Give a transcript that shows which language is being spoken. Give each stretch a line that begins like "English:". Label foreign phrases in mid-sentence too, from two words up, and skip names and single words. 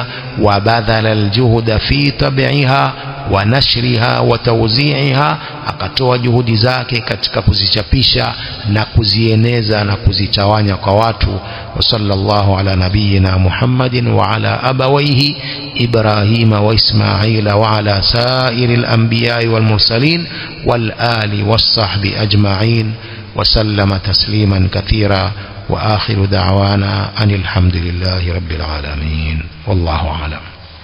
Arabic: وبذل الجهد في طبعها ونشرها وتوزيعها,
Swahili: akatoa juhudi zake katika kuzichapisha na kuzieneza na kuzitawanya kwa watu.
Arabic: وصلى الله على نبينا محمد وعلى أبويه إبراهيم وإسماعيل وعلى سائر الأنبياء والمرسلين والآل والصحب أجمعين وسلم تسليما كثيرا. وآخر دعوانا أن الحمد لله رب العالمين. والله أعلم.